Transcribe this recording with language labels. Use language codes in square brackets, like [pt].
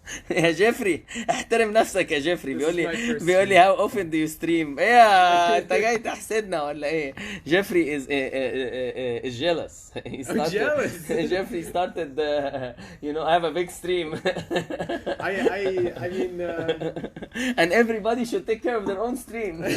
[ar] يا جيفري احترم نفسك يا جيفري. بيقول لي [en] how often do you stream. [ar] ايه انت جاي تحسدنا ولا ايه؟ جيفري [en] is jealous. I'm jealous. Jeffrey started you know I have a big stream. I mean and everybody should take care of their own stream.